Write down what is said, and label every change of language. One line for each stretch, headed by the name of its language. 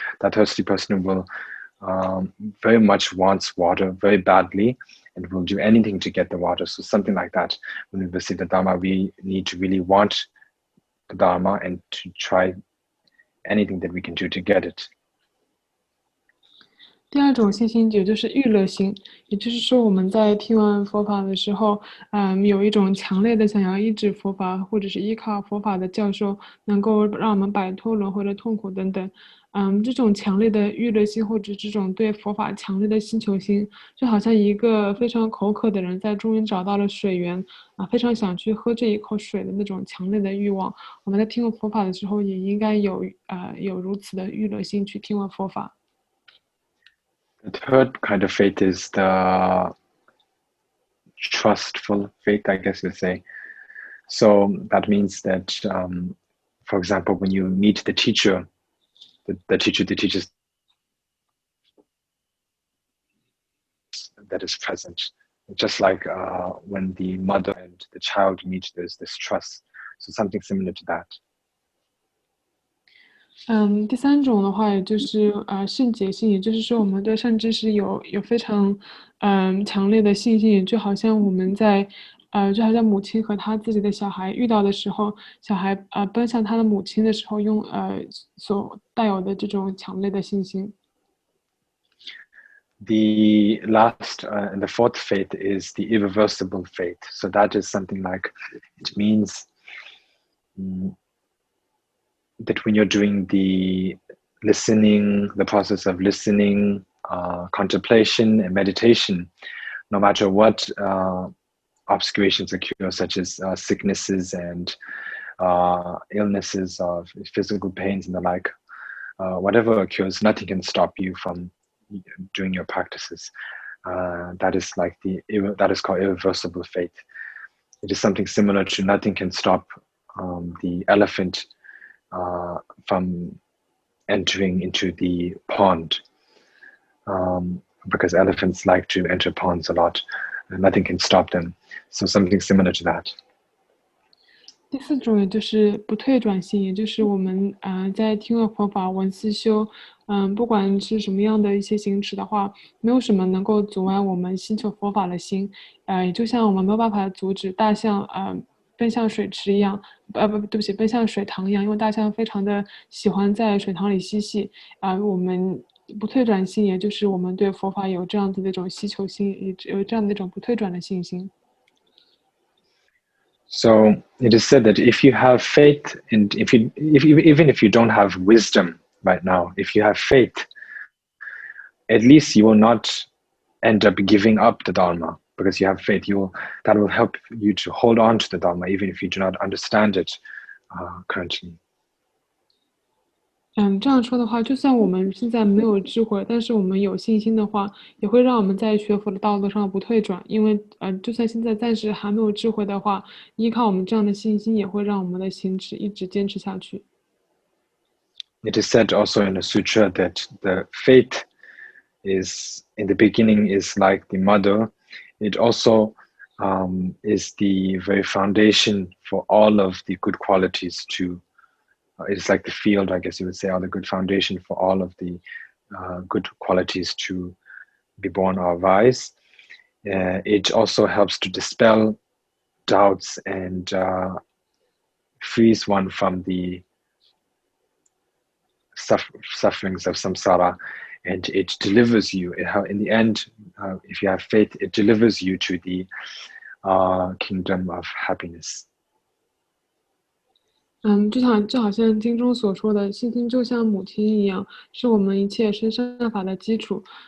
English: That thirsty person will very much wants water very badly and will do anything to get the water. So something like that. When we receive the Dharma, we need to really want the Dharma and to try anything that we can do to get it.
Chinese: 第二种信心也就是娱乐心，也就是说我们在听完佛法的时候，有一种强烈的想要依止佛法，或者是依靠佛法的教授，能够让我们摆脱轮回的痛苦等等。这种强烈的娱乐心，或者这种对佛法强烈的希求心，就好像一个非常口渴的人在终于找到了水源，非常想去喝这一口水的那种强烈的欲望。我们在听闻佛法的时候，也应该有如此的娱乐心去听闻佛法。
English: The third kind of faith is the trustful faith, I guess you'd say. So that means that, for example, when you meet the teacher, the teacher that teaches that is present, just like when the mother and the child meet, there's this trust. So something similar to that.
Chinese: 第三种的话，也就是圣洁性，也就是说我们对善知识有非常强烈的信心，就好像我们在就好像母亲和她自己的小孩遇到的时候，小孩奔向他的母亲的时候，用所带有的这种强烈的信心。
English: The last and the fourth faith is the irreversible faith. So that is something like, it means that when you're doing the listening, the process of listening, contemplation and meditation, no matter what obscurations occur, such as sicknesses and illnesses of physical pains and the like, whatever occurs, nothing can stop you from doing your practices. That is called irreversible faith. It is something similar to nothing can stop the elephant from entering into the pond, because elephants like to enter ponds a lot, and nothing can stop them. So something similar to that.
Chinese: 第四种也就是不退转性，也就是我们在听了佛法闻思修，不管是什么样的一些行持的话，没有什么能够阻碍我们寻求佛法的心，也就像我们没有办法阻止大象奔向水池一样，对不起，奔向水塘一样，因为大象非常的喜欢在水塘里嬉戏，我们不退转性，也就是我们对佛法有这样子的一种希求心，有这样的一种不退转的信心。
English: So it is said that if you have faith, and even if you don't have wisdom right now, if you have faith, at least you will not end up giving up the Dharma, because you have faith. That will help you to hold on to the Dharma, even if you do not understand it currently.
Chinese: 这样说的话，就算我们现在没有智慧，但是我们有信心的话，也会让我们在学佛的道路上不退转。因为就算现在暂时还没有智慧的话，依靠我们这样的信心，也会让我们的行持一直坚持下去。
English: It is said also in the sutra that the faith is in the beginning is like the mother. It also is the very foundation for all of the good qualities to. It's like the field, I guess you would say, or the good foundation for all of the good qualities to be born or arise. It also helps to dispel doubts and frees one from the sufferings of samsara, and it delivers you. In the end, if you have faith, it delivers you to the kingdom of happiness.
Chinese: 就好像经中所说的，信心就像母亲一样，是我们一切生善法的基础。